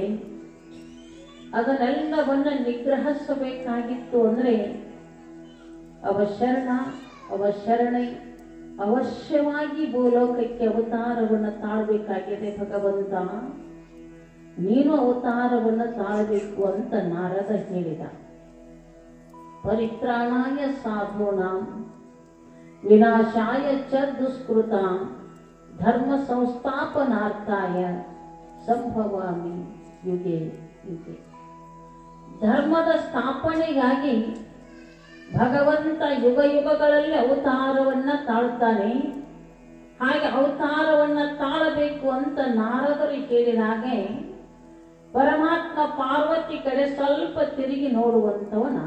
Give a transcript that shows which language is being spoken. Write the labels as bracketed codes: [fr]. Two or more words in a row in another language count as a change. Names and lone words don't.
[kn] ಅದನ್ನೆಲ್ಲವನ್ನ ನಿಗ್ರಹಿಸಬೇಕಾಗಿತ್ತು ಅಂದ್ರೆ ಅವಶರಣೈ ಅವಶ್ಯವಾಗಿ ಭೂಲೋಕಕ್ಕೆ ಅವತಾರವನ್ನು ತಾಳಬೇಕಾಗಿದೆ. ಭಗವಂತ, ನೀನು ಅವತಾರವನ್ನು ತಾಳಬೇಕು ಅಂತ ನಾರದ ಹೇಳಿದ. [sa] ಪರಿತ್ರಾಣಾಯ ಸಾಧೂನಾಂ ವಿನಾಶಾಯ ಚ ದುಷ್ಕೃತಾಂ ಧರ್ಮ ಸಂಸ್ಥಾಪನಾರ್ಥಾಯ ಸಂಭವಾಮಿ ಯುಗೆ ಯುಗೆ. [kn] ಧರ್ಮದ ಸ್ಥಾಪನೆಗಾಗಿ ಭಗವಂತ ಯುಗ ಯುಗಗಳಲ್ಲಿ ಅವತಾರವನ್ನ ತಾಳ್ತಾನೆ. ಹಾಗೆ ಅವತಾರವನ್ನ ತಾಳಬೇಕು ಅಂತ ನಾರದರು ಹೇಳಿದಾಗೆ ಪರಮಾತ್ಮ ಪಾರ್ವತಿ ಕಡೆ ಸ್ವಲ್ಪ ತಿರುಗಿ ನೋಡುವಂತವನಾಗ.